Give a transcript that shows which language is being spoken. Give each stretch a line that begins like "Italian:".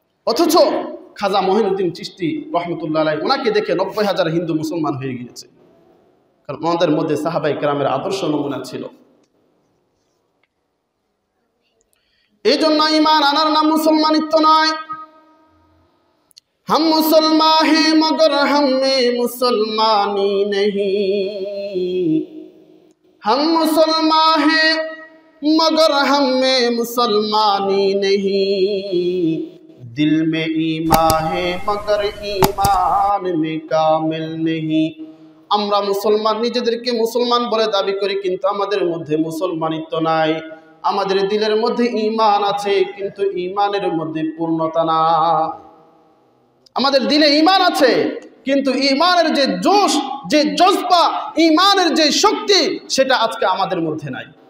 Bangla: অথচ খাজা মঈনুদ্দিন চিশতি রহমতুল্লাহ আলাইহি ওনাকে দেখে 90,000 হিন্দু মুসলমান হয়ে গিয়েছে, কারণ ওনাদের মধ্যে সাহাবায়ে কেরামের আদর্শ নমুনা ছিল। এই জন্য ঈমান আনার নাম মুসলমানিত্ব নয়।
Hindi: हम मुसलमान हैं मगर हम में मुसलमानी नहीं, हम मुसलमान हैं मगर हम में मुसलमानी नहीं, दिल में ईमान है मगर ईमान में कामिल नहीं।
Bangla: আমরা মুসলমান, নিজেদেরকে মুসলমান বলে দাবি করি, কিন্তু আমাদের মধ্যে মুসলমানিত্ব নাই। আমাদের দিলের মধ্যে ঈমান আছে, কিন্তু ঈমানের মধ্যে পূর্ণতা না। আমাদের দিলে ঈমান আছে কিন্তু ঈমানের যে জোশ, যে জজবা, ঈমানের যে শক্তি, সেটা আজকে আমাদের মধ্যে নাই।